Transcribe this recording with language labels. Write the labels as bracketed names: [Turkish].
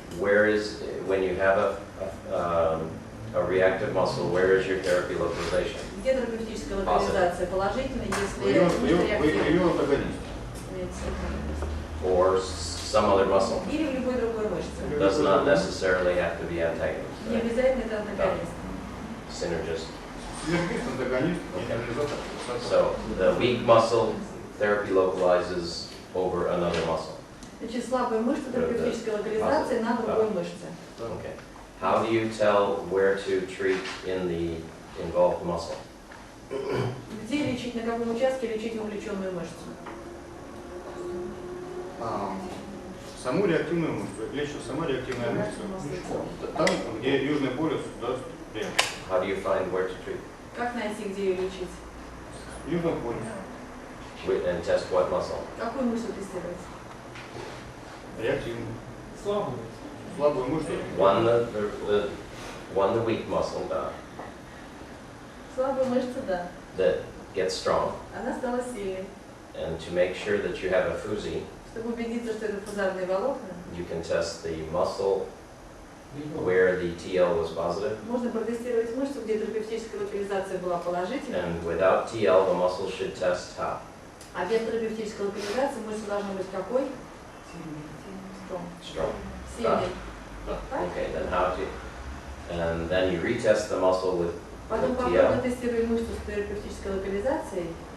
[English] Where is when you have a reactive muscle? Where is your therapy localization? [Russian] где терапевтическая локализация положительная, если Ее мышца реактивная? антагонист. [English] Or some other muscle? [Russian] Или в любой другой мышце. [English] Does not necessarily have to be antagonist. [Russian] Не [English] Right? [Russian] обязательно это антагонист. [English] Synergist. [Russian] Синергист, антагонист, [English] So the weak muscle therapy localizes over another muscle. [Russian] Лечить слабые мышцы терапевтической локализации на другой мышце. [English] Okay. How do you tell where to treat in the involved muscle? [Russian] Где лечить, на каком участке лечить вовлеченную мышцу? Саму реактивную мышцу, лечит сама реактивная мышца. Там, где южный полюс даст реакцию. [English] How do you find where to treat? [Russian] Как найти, где ее лечить? Южный полюс. [English] And test what muscle? [Russian] Какую мышцу тестировать? Реактивную. Слабую мышцу. [English] One the weak muscle [Russian] Слабую мышцу, да. [English] that gets strong, [Russian] Она стала сильной. [English] and to make sure that you have a fusy, [Russian] Чтобы убедиться, что это фузарные волокна, [English] you can test the muscle where the TL was positive, [Russian] можно протестировать мышцу, где терапевтическая локализация была положительной, [English] and without TL, the muscle should test how? [Russian] а без терапевтической локализации мышца должна быть какой? [English] Strong. [Russian] Сильной. [English] Okay, then how to, and then you retest the muscle with [Russian] Потом [English] TL, [Russian] повторно тестируем мышцу с терапевтической локализацией.